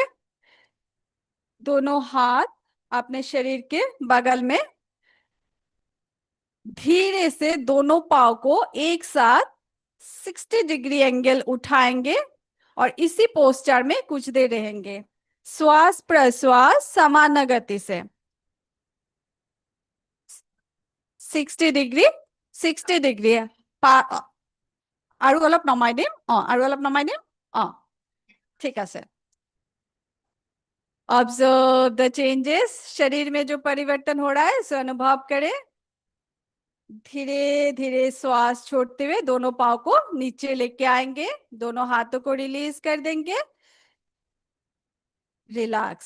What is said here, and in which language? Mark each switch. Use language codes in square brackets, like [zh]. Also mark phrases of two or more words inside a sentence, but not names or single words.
[hi] दोनों हाथ अपने शरीर के बगल में, धीरे से दोनों पाँव को एक साथ 60 डिग्री एंगल उठाएंगे और इसी पोस्टर में कुछ देर रहेंगे, श्वास प्रश्वास समान गति से। [as] 60 ডিগ্ৰী 60 ডিগ্ৰী আৰু অলপ নমাই দিম, আৰু অলপ নমাই দিম। ঠিক আছে। [en] observe the changes, [hi] शरीर में जो परिवर्तन हो रहा है उसे अनुभव करें। धीरे धीरे श्वास छोड़ते हुए दोनों पाँव को नीचे लेके आएंगे, दोनों हाथों को रिलीज कर देंगे। रिलैक्स।